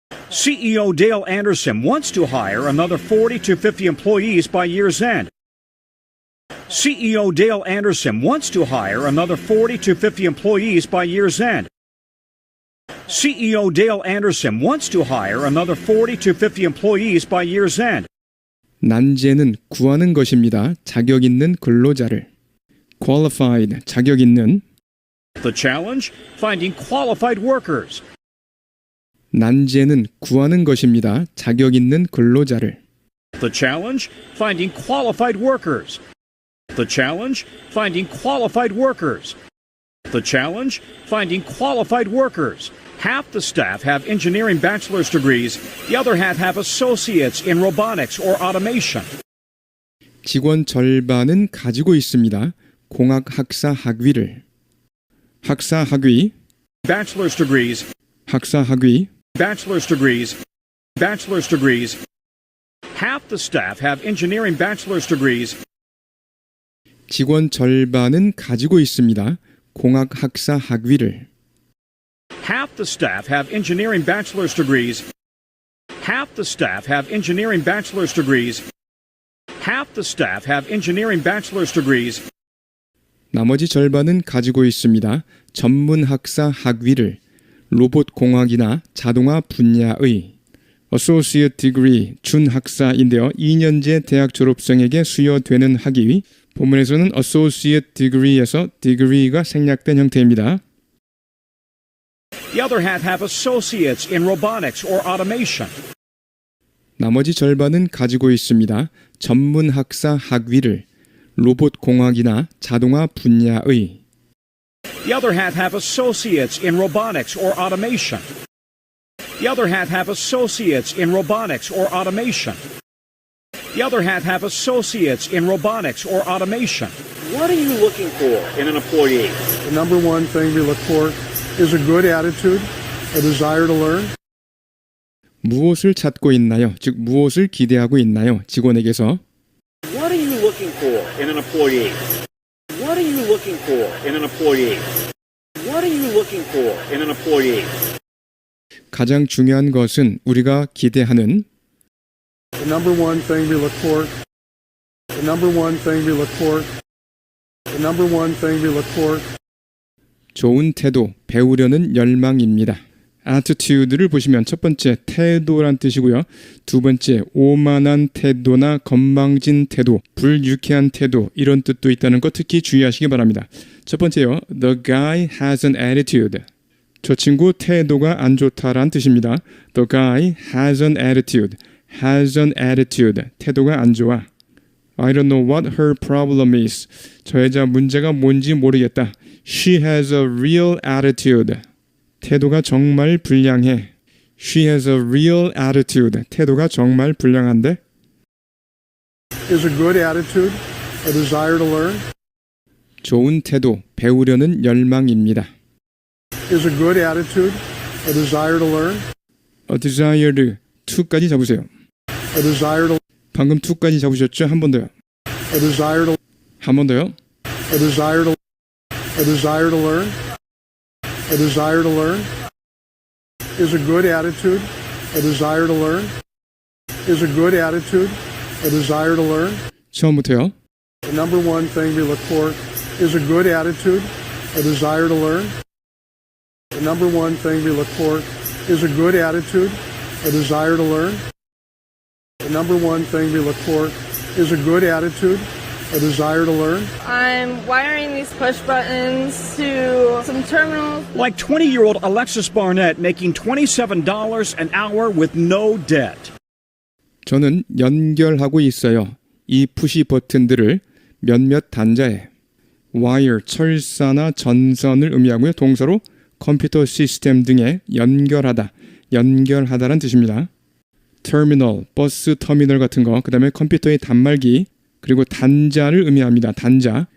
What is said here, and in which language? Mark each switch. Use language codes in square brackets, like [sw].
[en] CEO Dale Anderson wants to hire another 40 to 50 employees by year's end. CEO Dale Anderson wants to hire another 40 to 50 employees by year's end. CEO Dale Anderson wants to hire another 40 to 50 employees by year's end. [ko] 난제는 구하는 것입니다. 자격 있는 근로자를. Qualified, 자격 있는. [en] The challenge? Finding qualified workers. [ko] 난제는 구하는 것입니다. 자격 있는 근로자를. [en] The challenge? Finding qualified workers. The challenge? Finding qualified workers. The challenge? Finding qualified workers. Half the staff have engineering bachelor's degrees. The other half have associates in robotics or automation. [ko] 직원 절반은 가지고 있습니다. 공학 학사 학위를. 학사 학위, [en] Bachelor's degrees. [ko] 학사 학위, [en] Bachelor's degrees. Bachelor's degrees. Half the staff have engineering bachelor's degrees. [ko] 직원 절반은 가지고 있습니다. 공학 학사 학위를. [en] Half the staff have engineering bachelor's degrees. Half the staff have engineering bachelor's degrees. Half the staff have engineering bachelor's degrees. [ko] 나머지 절반은 가지고 있습니다. 전문 학사 학위를. 로봇 공학이나 자동화 분야의 Associate Degree 준학사인데요. 2년제 대학 졸업생에게 수여되는 학위. 본문에서는 Associate Degree에서 Degree가 생략된 형태입니다. [en] The other half have associates in robotics or automation. [ko] 나머지 절반은 가지고 있습니다. 전문 학사 학위를. 로봇 공학이나 자동화 분야의 [en] The other half have associates in robotics or automation. The other half have associates in robotics or automation. The other half have associates in robotics or automation. What are you looking for in an employee? The number one thing we look for is a good attitude, a desire to learn, [ko] 무엇을 찾고 있나요? 즉 무엇을 기대하고 있나요? 직원에게서 [en] What are you looking for in an employee? What are you looking for in an employee? What are you looking for in an employee? [ko] 가장 중요한 것은 우리가 기대하는 [en] the number one thing we look for, the number one thing we look for, the number one thing we look for. [ko] 좋은 태도, 배우려는 열망입니다. attitude를 보시면 첫 번째 태도란 뜻이고요. 두 번째 오만한 태도나 건방진 태도, 불유쾌한 태도 이런 뜻도 있다는 거 특히 주의하시기 바랍니다. 첫 번째요. [en] The guy has an attitude. [ko] 저 친구 태도가 안 좋다란 뜻입니다. [en] The guy has an attitude. has an attitude. [ko] 태도가 안 좋아. [en] I don't know what her problem is. [ko] 저 여자 문제가 뭔지 모르겠다. [en] She has a real attitude. [ko] 태도가 정말 불량해. [en] She has a real attitude. [ko] 태도가 정말 불량한데? [en] Is a good attitude, a desire to learn, [ko] 좋은 태도, 배우려는 열망입니다. [en] is a good attitude, a desire to learn, A desire [ko] to까지 잡으세요. [en] a desire to, [ko] 방금 to까지 잡으셨죠? 한 번 더요. [en] a desire to, [ko] 한 번 더요. [en] a desire to, a desire to learn, a desire to learn, is a good attitude, a desire to learn, is a good attitude, a desire to learn. [ko] 처음부터요. [en] The number one thing we look for is a good attitude, a desire to learn. The number one thing we look for is a good attitude, a desire to learn. The number one thing we look for is a good attitude, a desire to learn. I'm wiring these push buttons to some terminals. Like 20-year-old Alexis Barnett making $27 an hour with no debt. [ko] 저는 연결하고 있어요. 이 푸시 버튼들을 몇몇 단자에 wire, 철사나 전선을 의미하고요. 동사로 컴퓨터 시스템 등에 연결하다, 연결하다란 뜻입니다. 터미널, 버스 터미널 같은 거, 그 다음에 컴퓨터의 단말기, 그리고 단자를 의미합니다. 단자.